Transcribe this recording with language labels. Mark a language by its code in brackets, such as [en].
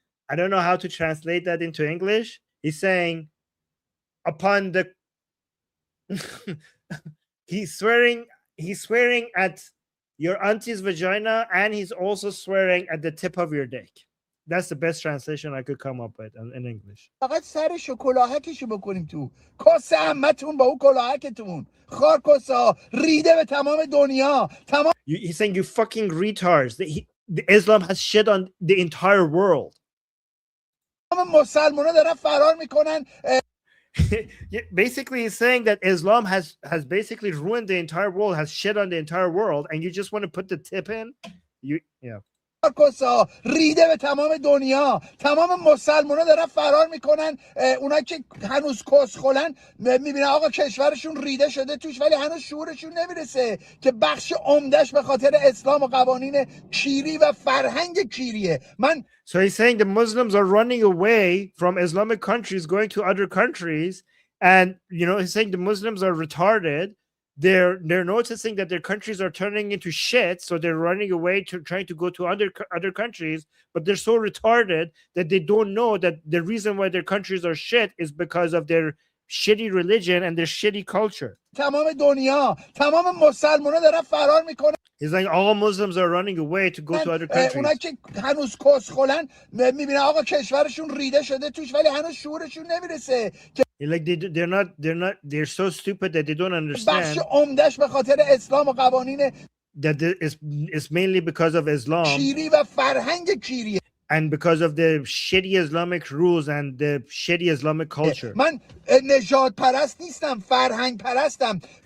[en] I don't know how to translate that into English. He's saying upon the he's swearing at your auntie's vagina, and he's also swearing at the tip of your dick. That's the best translation I could come up with in English. [fa] فقط سر شکلاهکشو بکنیم تو کس عمتون با اون کلاهکتون خارکسا ریده به تمام دنیا تمام. [en] He's saying you fucking retards. The Islam has shit on the entire world. [fa] مسلمونا دارن فرار میکنن. [en] Basically, he's saying that Islam has basically ruined the entire world, has shit on the entire world, and you just want to put the tip in. Yeah. [fa] ریده به تمام دنیا تمام مسلمونا دارن فرار میکنن اونایی که هنوز کسخلن میبینن آقا کشورشون ریده شده توش ولی هنوز شعورشون نمیرسه که بخش عمدهش به خاطر اسلام و قوانین کیری و فرهنگ کیریه. [en] So he's saying the Muslims are running away from Islamic countries, going to other countries, and he's saying the Muslims are retarded. They're noticing that their countries are turning into shit, so they're running away to trying to go to other countries, but they're so retarded that they don't know that the reason why their countries are shit is because of their shitty religion and their shitty culture. [fa] تمام دنیا تمام مسلمونا دارن فرار میکنن. [en] He's like all Muslims are running away to go to other countries. [fa] اونایی که هنوز کسخلن میبینن آقا کشورشون ریده شده توش ولی هنوز شعورشون نمیرسه. [en] Like they're so stupid that they don't understand. [fa] بخش عمدهش به خاطر اسلام و قوانین [en] that it's mainly because of Islam [fa] کیری و فرهنگ کیریه. [en] And because of the shitty Islamic rules and the shitty Islamic culture. [fa] من نژاد پرست نیستم فرهنگ پرستم.